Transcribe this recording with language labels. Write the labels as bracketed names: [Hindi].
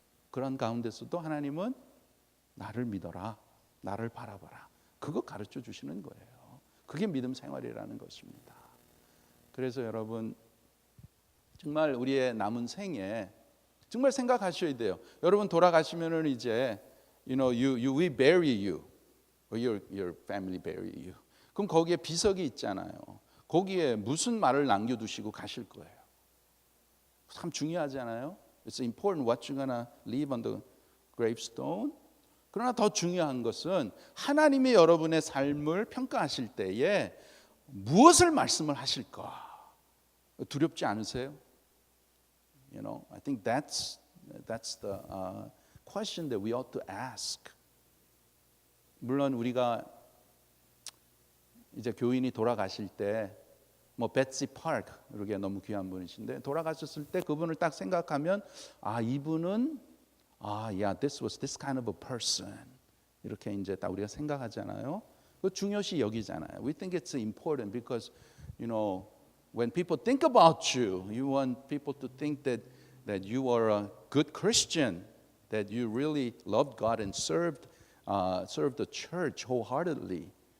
[Korean] 그런 가운데서도 하나님은 나를 믿어라. 나를 바라봐라. 그거 가르쳐 주시는 거예요. 그게 믿음 생활이라는 것입니다. 그래서 여러분 정말 우리의 남은 생에 정말 생각하셔야 돼요. [English] 여러분 돌아가시면은 이제 we bury you, or your family bury you. [Korean] 그럼 거기에 비석이 있잖아요. 거기에 무슨 말을 남겨두시고 가실 거예요. 참 중요하잖아요. [English] It's important what you're gonna leave on the gravestone. [Korean] 그러나 더 중요한 것은 하나님이 여러분의 삶을 평가하실 때에 무엇을 말씀을 하실까? 두렵지 않으세요? [English] I think that's the question that we ought to ask. [Korean] 물론 우리가 이제 교인이 돌아가실 때 베트시 파크 이렇게 너무 귀한 분이신데 돌아가셨을 때 그분을 딱 생각하면 이분은 this was this kind of a person 이렇게 이제 딱 우리가 생각하잖아요. 그 중요시 여기잖아요. [English] We think it's important because when people think about you, you want people to think that you are a good Christian, that you really loved God and served the church wholeheartedly.